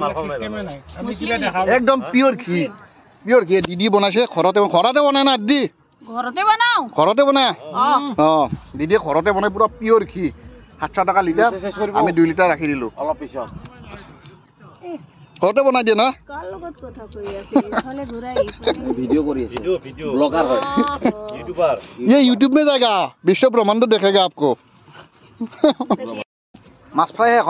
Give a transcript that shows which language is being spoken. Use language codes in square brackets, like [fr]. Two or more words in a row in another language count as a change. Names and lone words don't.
[as] একদম পিয়ৰ ঘি দিদি বনাইছে ঘৰতে বনাই না দিদি ঘৰতে বনাই অঁ দিদিয়ে ঘৰতে বনাই পুৰা পিয়ৰ ঘি 700 টকা লিটাৰ আমি 2 লিটাৰ ৰাখি দিলোঁ অলপ পিছত ঘৰতে বনাই দিয়ে না [hi] ये यूट्यूब में जाएगा विश्व ब्रह्मांड देखेगा आपको [as] মাছ ফ্ৰাই হোৱাৰ